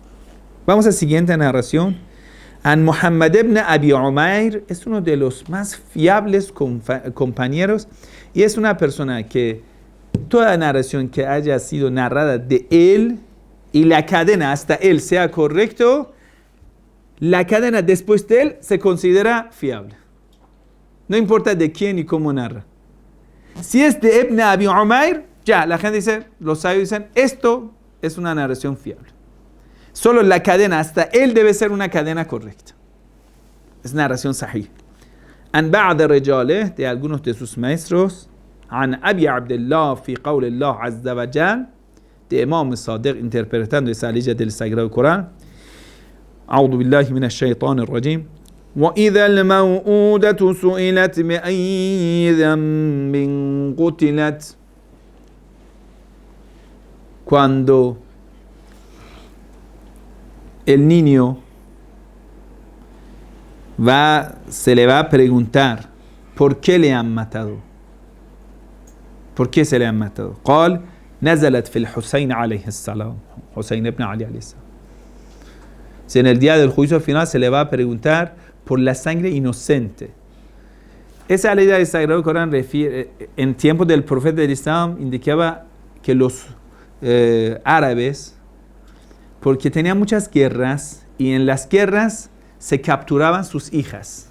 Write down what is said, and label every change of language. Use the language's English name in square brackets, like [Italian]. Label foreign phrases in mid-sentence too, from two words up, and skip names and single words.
[Spanish] Vamos a la siguiente narración. An Muhammad ibn Abi Umair es uno de los más fiables compañeros y es una persona que toda narración que haya sido narrada de él y la cadena hasta él sea correcto, la cadena después de él se considera fiable. No importa de quién y cómo narra. Si es de Ibn Abi Umair, ya, la gente dice, los sabios dicen, esto es una narración fiable. Solo la cadena hasta él debe ser una cadena correcta. Es narración sahih. [Arabic] عن بعض رجاله, [Spanish] de algunos de sus maestros, [Arabic] عن أبي عبد الله في قول الله عز وجل, [Spanish] de Imam Sadiq interpretando esa ley del Sagrado Corán. [Arabic] أعوذ بالله من الشيطان الرجيم. وَإِذَا الْمَوْءُودَةُ سُئِلَتْ بِأَيِّ ذَنبٍ قُتِلَتْ. [Spanish] Cuando el niño se le va a preguntar ¿por qué le han matado? ¿Por qué se le han matado? [Arabic] قال نزلت في الحسين عليه السلام. حسين بن علي عليه السلام. [Spanish] Si en el día del juicio final se le va a preguntar por la sangre inocente. Esa ley del Sagrado Corán en tiempos del profeta del Islam indicaba que los árabes, porque tenían muchas guerras y en las guerras se capturaban sus hijas.